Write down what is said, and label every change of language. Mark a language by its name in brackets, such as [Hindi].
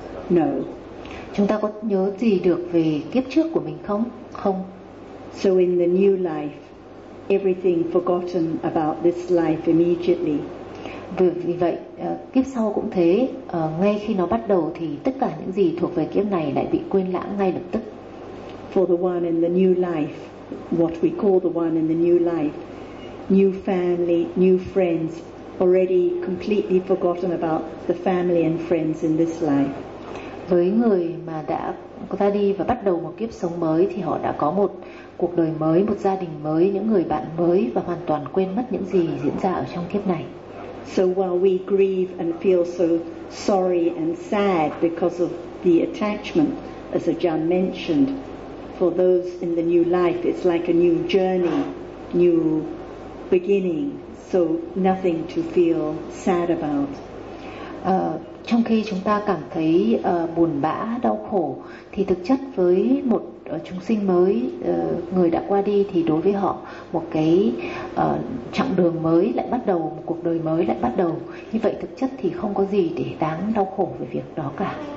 [English] No. [Vietnamese] Chúng ta có nhớ gì được về kiếp trước của mình không? Không. [English] So in the new life, everything forgotten about this life immediately. [Vietnamese] Vì vậy, kiếp sau cũng thế. Ngay khi nó bắt đầu thì tất cả những gì thuộc về kiếp này lại bị quên lãng ngay lập tức. [English] for the one in the new life, what we call the one in the new life, new family, new friends, already completely forgotten about the family and friends in this life. [Vietnamese] Với người mà đã ra đi và bắt đầu một kiếp sống mới thì họ đã có một cuộc đời mới, một gia đình mới, những người bạn mới và hoàn toàn quên mất những gì diễn ra ở trong kiếp này. [English] So while we grieve and feel so sorry and sad because of the attachment, as Ajahn mentioned, for those in the new life, it's like a new journey, new beginning. So nothing to feel sad about. [Vietnamese] Trong khi chúng ta cảm thấy buồn bã, đau khổ, thì thực chất với một chúng sinh mới, người đã qua đi, thì đối với họ một cái chặng đường mới lại bắt đầu, một cuộc đời mới lại bắt đầu. Như vậy thực chất thì không có gì để đáng đau khổ về việc đó cả.